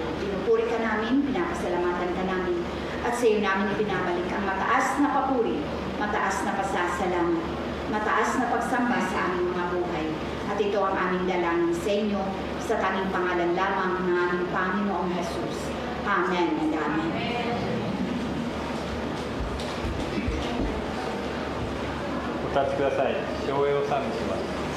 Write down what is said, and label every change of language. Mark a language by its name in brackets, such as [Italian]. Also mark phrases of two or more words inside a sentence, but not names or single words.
[Filipino] Pinupuri ka namin, pinapasalamatan ka namin. At sa iyo namin ibinabalik ang mataas na papuri, mataas na pasasalamat, mataas na pagsamba sa aming mga buhay. At ito ang aming dalangin sa inyo, sa tanging pangalan lamang ng aming Panginoong Jesus. [English] Amen and amen. [Japanese] お立ちください。唱詠を賛美します。